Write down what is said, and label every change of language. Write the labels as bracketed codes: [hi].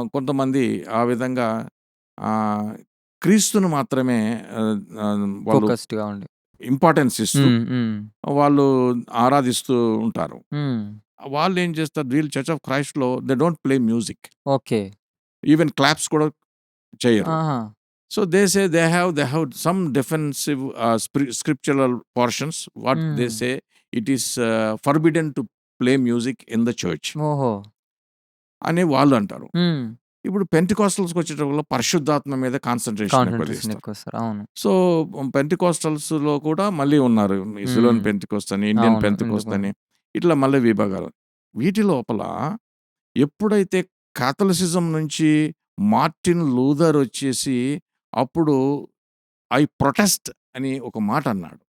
[te] కొంతమంది ఆ విధంగా ఆహ్, క్రీస్తును మాత్రమే వాళ్ళు ఫోకస్డ్‌గా ఉండి. ఇంపార్టెన్స్ ఇస్తూ హ్మ్. హ్మ్. వాళ్ళు ఆరాధిస్తూ ఉంటారు. హ్మ్. వాళ్ళేం చేస్తారు, వీళ్ళు church of క్రైస్ట్‌లో [en] They don't play music. Okay. [te] Even claps కూడా చెయ్యరు. ఆహా! [en] So they say they have some defensive scriptural portions. What they hmm. say, it is forbidden to play music in the church ఓహో! [te] అని వాళ్ళు అంటారు. హ్మ్. ఇప్పుడు పెంటెకోస్టల్స్‌కి వచ్చేటప్పటిలో పరిశుద్ధాత్మ మీద కాన్సంట్రేషన్ ఎక్కువ కాన్సంట్రేషన్ చేస్తారు. ఎక్కువ సార్. అవును. సో పెంటెకోస్టల్స్‌లో కూడా మళ్ళీ ఉన్నారు. ఈ సిలోన్ హ్మ్. పెంటెకోస్ట్ అని, ఇండియన్ అవును. పెంటెకోస్ట్ ఎందుకు? అని, ఇట్లా మళ్ళీ విభాగాలు. వీటి లోపల ఎప్పుడైతే కాథలిసిజం నుంచి మార్టిన్ లూథర్ వచ్చేసి అప్పుడు [en] I protest [te] అని ఒక మాట అన్నాడు.